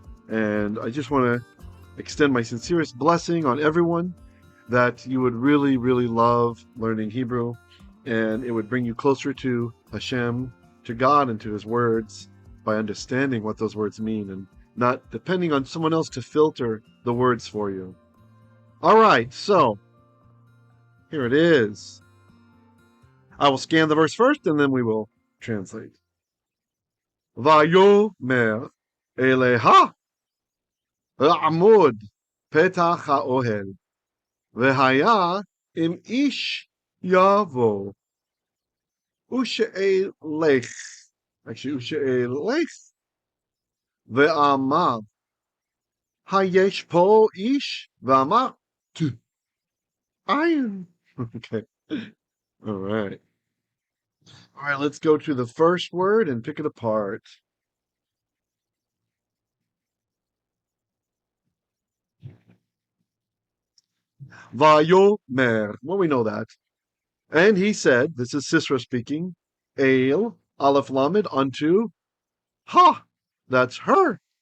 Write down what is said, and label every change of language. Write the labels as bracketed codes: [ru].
[en] And I just want to extend my sincerest blessing on everyone that you would really, really love learning Hebrew, and it would bring you closer to Hashem, to God, and to His words by understanding what those words mean and not depending on someone else to filter the words for you. All right, so here it is. I will scan the verse first and then we will translate. [he] ויאמר אליה עמוד פתח האוהל והיה אם איש יבוא ושאלך, ושאלך ואמר היש פה איש ואמר iron. [en] Okay. All right, let's go to the first word and pick it apart. Vayomer. Well, we know that. And he said, this is Sisera speaking, El, Aleph Lamed, unto Ha, that's her.